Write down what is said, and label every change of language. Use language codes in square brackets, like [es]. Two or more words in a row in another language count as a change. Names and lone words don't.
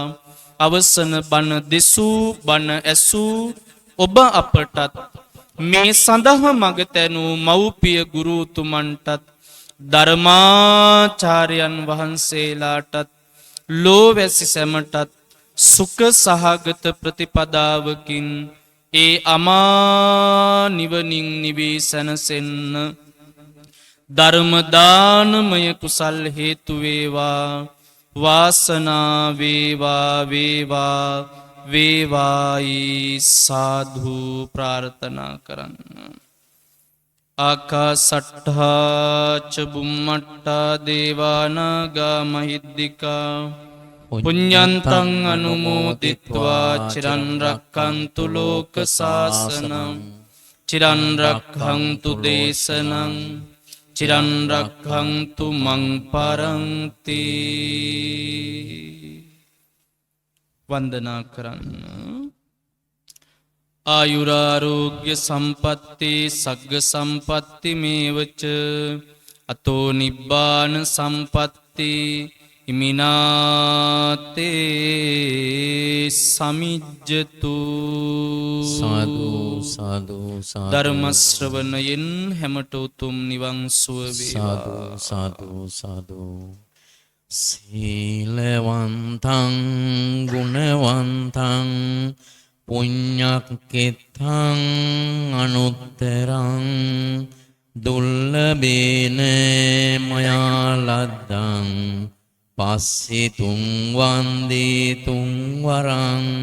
[si] අවසන බණ දෙසූ බණ ඇසූ ඔබ අපටත් මේ සඳහා මඟ තැනූ මව්පිය ගුරු උතුමන්ටත් ධර්මාචාර්යයන් වහන්සේලාටත් ලෝවැසි සැමටත් සුඛ සහගත ප්‍රතිපදාවකින් ඒ අමා නිවනින් නිවී සැනසෙන්න ධර්ම දානමය කුසල් හේතු වේවා. වාසනා වේවා වේවා වේවායි සාදු ප්‍රාර්ථනා කරන්න. [pi] ආකාසට්ඨා ච බුම්මට්ඨා දේවානාගා මහිද්దికා පුඤ්ඤන්තං අනුමෝදිත්වා චිරන් රක්ඛන්තු ලෝක සාසනං චිරන් රක්ඛන්තු දේශනං චිරන් රක්ඛන්තු මං පරන්ති. [si] වන්දනා කරන්න. [pi] ආයුරාරෝග්‍ය සම්පatti සග්ග සම්පatti මේවච අතෝ නිබ්බාන සම්පatti ඉමිනාතේ සමිජ්ජතු. [si] සාදු සාදු සාදු. ධර්ම ශ්‍රවණයෙන් හැමට උතුම් නිවන් සුව වේවා. සාදු සාදු සාදු. [pi] සීලවන්තං ගුණවන්තං පුඤ්ඤක්ඛිතං අනුත්තරං දුල්ලභේන මයා ලද්දං පස්සිතුං වන්දේ තුං වරං